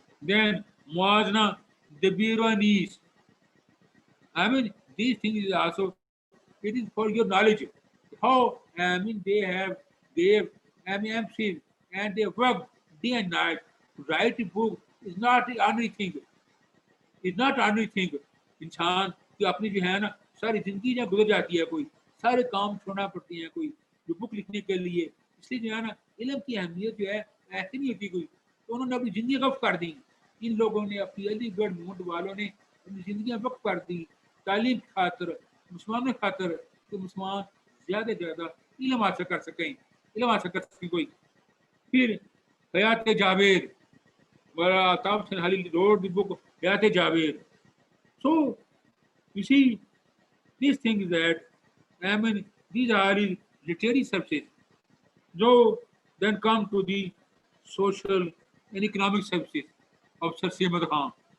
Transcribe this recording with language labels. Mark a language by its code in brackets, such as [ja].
[en] Then Muazna Dabir Anis. These things is also, it is for your knowledge. How they have emphasis and they work day and night to write a book is not an ordinary thing. It's not ordinary thing. [hi] इंसान की अपनी जो है ना सारी जिंदगी जहाँ गुजर जाती है, कोई सारे काम छोड़ना पड़ते हैं कोई जो बुक लिखने के लिए, इसलिए जो है ना इल्म की अहमियत जो है ऐसी नहीं होती कोई, तो उन्होंने अपनी जिंदगी वक्फ कर दी. इन लोगों ने अपनी अलीगढ़ मूवमेंट वालों ने अपनी जिंदगियां वक्फ कर दी तालीम की खातर, मुसलमानों की खातर, तो मुसलमान ज़्यादा से ज़्यादा इल्म हासिल कर सकें, इल्म हासिल कर सकें कोई. [en] फिर Hayat Javed, Taab Hussain Ali wrote the book Hayat Javed. So you see, these things that these are his literary services. So then come to the social and economic services of Sir Simad Khan.